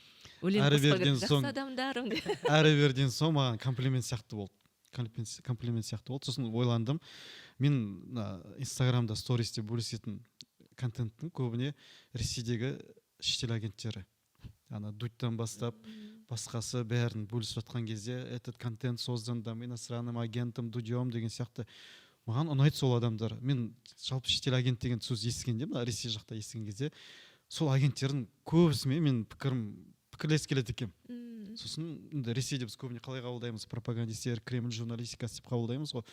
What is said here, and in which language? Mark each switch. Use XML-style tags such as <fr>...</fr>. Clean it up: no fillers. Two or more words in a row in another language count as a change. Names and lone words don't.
<kk>Әрі берден соң маған комплимент сияқты болды. Сосын ойландым, мен Инстаграмда стористе бөлісетін контенттің көбіне Ресейдегі шетел агенттері, Дудьтан бастап басқасы бәрін бөлісіп жатқан кезде,</kk> <ru>этот контент создан иностранным агентом Дудем</ru> <kk>деген сияқты маған ұнайды сол адамдар. Мен жалпы шетел агент деген сөз естігенде, Ресей жақта естіген кезде, сол агенттердің көбісімен мен пікірлес келеді екен. Сосын Ресейде біз көбіне қалай қабылдаймыз, пропагандистер, Кремль журналистикасы деп қабылдаймыз ғой.</kk>